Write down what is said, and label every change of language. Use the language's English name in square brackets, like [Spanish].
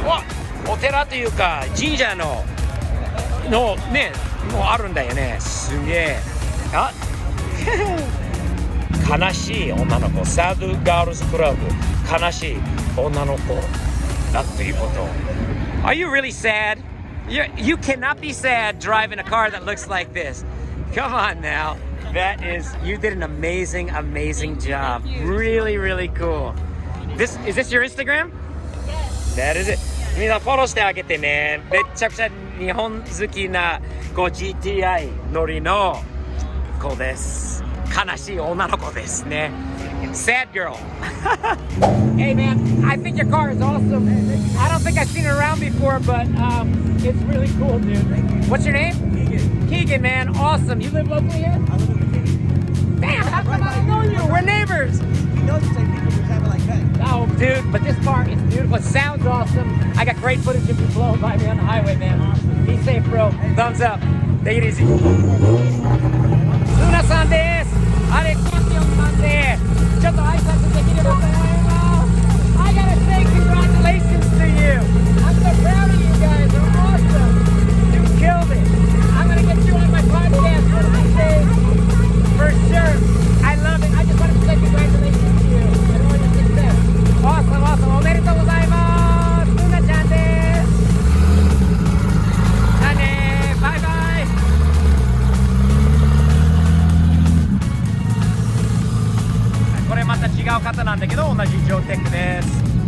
[Japanese] わ、お寺というか神社のね、もうあるんだよね。すげえ。あ悲しい女の子、サドガールズクラブ、悲しい女の子だということ。 [English] Are you really sad? You cannot be sad driving a car that looks like this. Come on now. You did an amazing job. Really, really cool. Is this your Instagram? That is it. [Japanese] みんなフォローしてあげてね。めちゃくちゃ日本好きなGTI 乗りの子です。悲しい女の子ですね。 [English] Sad girl. Hey man, I think your car is awesome. I don't think I've seen it around before, but it's really cool, dude. What's your name? Keegan, man. Awesome. You live locally here? I live in the Damn, how come I don't know you? We're neighbors. He knows the same people who have it like that. Oh, dude, but this car is beautiful. It sounds awesome. I got great footage of you blowing by me on the highway, man. Be safe, bro. Thumbs up. Take it easy. Luna-san です。 [Japanese] アレクサンディオンさんでちょっと挨拶できればと思います。 [English] I gotta say congratulations to you. I'm so proud of you guys. You're awesome. You killed it. I'm gonna get you on my podcast one of these days. For sure. I love it. I just wanted to say congratulations to you and all your success. Awesome, awesome. [Japanese] おめでとうございます。ルナちゃんです。じゃあねー。バイバイ。これまた違う方なんだけど同じジョーテックです。